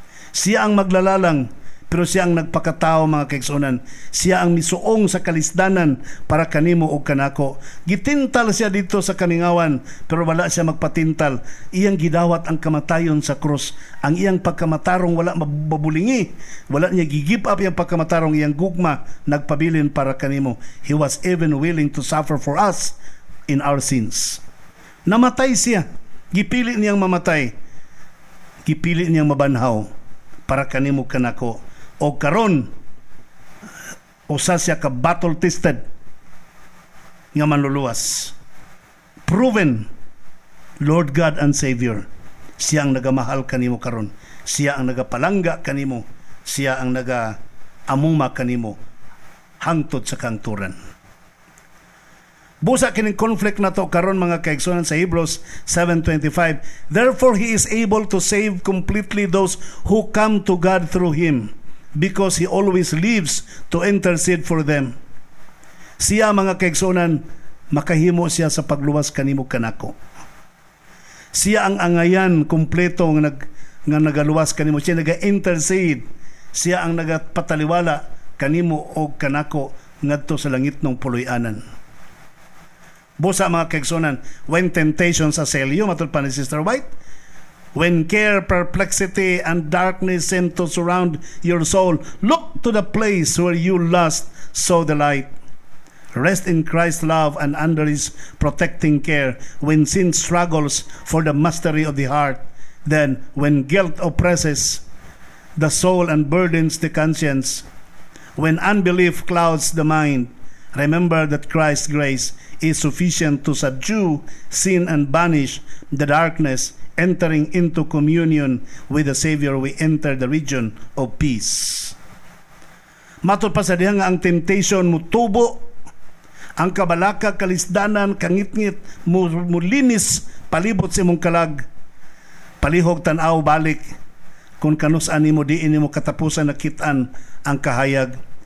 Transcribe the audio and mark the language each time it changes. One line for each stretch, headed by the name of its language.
Cebuano: Siya ang maglalalang, pero siya ang nagpakatao mga kaigsunan. Siya ang misuong sa kalisdanan para kanimo og kanako. Gitintal siya dito sa kaningawan, pero wala siya magpatintal. Iyang gidawat ang kamatayon sa krus. Ang iyang pagkamatarong wala mabubulingi. Wala niya gigip up iyang pagkamatarong, iyang gugma nagpabilin para kanimo.
English: He was even willing to suffer for us in our sins.
Cebuano: Namatay siya. Gipili niyang mamatay. Gipili niyang mabanhaw para kanimo kanako. O karon usa siya ka battle tested nga manluluwas.
English: Proven Lord God and Savior.
Cebuano: Siya ang nagamahal kanimo karon. Siya ang nagapalangga kanimo. Siya ang nagaamuma kanimo hangtod sa kangturan. Busa kining conflict na to karon mga kaigsunan sa Hebrews 7:25.
English: Therefore he is able to save completely those who come to God through him, because he always lives to intercede for them.
Cebuano: Siya mga kaigsunan, makahimo siya sa pagluwas kanimo kanako. Siya ang angayan kumpleto nga nagaluwas kanimo. Siya naga-intercede. Siya ang nagapataliwala kanimo o kanako ngadto sa langit ng puloy-anan. Busa mga kaigsunan,
English: when temptations assail you, matod pa ni Sister White, when care, perplexity, and darkness seem to surround your soul, look to the place where you last saw the light. Rest in Christ's love and under His protecting care. When sin struggles for the mastery of the heart, then when guilt oppresses the soul and burdens the conscience, when unbelief clouds the mind, remember that Christ's grace is sufficient to subdue sin and banish the darkness. Entering into communion with the Savior, we enter the region of peace.
Cebuano: Matod pa sa diha nga ang temptation mo tubo, ang kabalaka, kalisdanan, kangitngit, mulinis palibot sa imong kalag, palihog tanaw balik, kung kanus-an nimo diin nimo katapusan nakitaan ang kahayag.